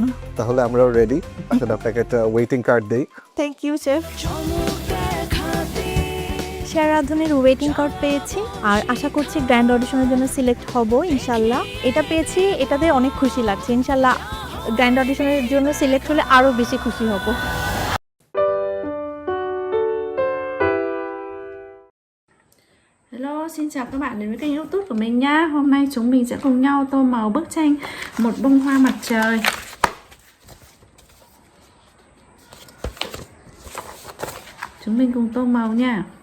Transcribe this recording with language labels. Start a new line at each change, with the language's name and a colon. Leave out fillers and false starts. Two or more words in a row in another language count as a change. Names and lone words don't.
Bangla: তাহলে আমরাও রেডি। এখন আপনাকে একটা
English: waiting card
Bangla: দেই।
English: thank you chef.
Bangla: চমক দেখাতে সেরা রাঁধুনির
English: waiting card
Bangla: পেয়েছি, আর আশা করছি
English: grand audition
Bangla: জন্য সিলেক্ট হব ইনশাল্লাহ। এটা পেয়েছি, এটাতে অনেক খুশি লাগছে। ইনশাল্লাহ
English: grand audition
Bangla: জন্য সিলেক্ট হলে আরও বেশি খুশি hব।
Vietnamese: Hello, xin chào các bạn đến với kênh YouTube của mình nha. Hôm nay chúng mình sẽ cùng nhau tô màu bức tranh Một bông hoa mặt trời. Chúng mình cùng tô màu nha.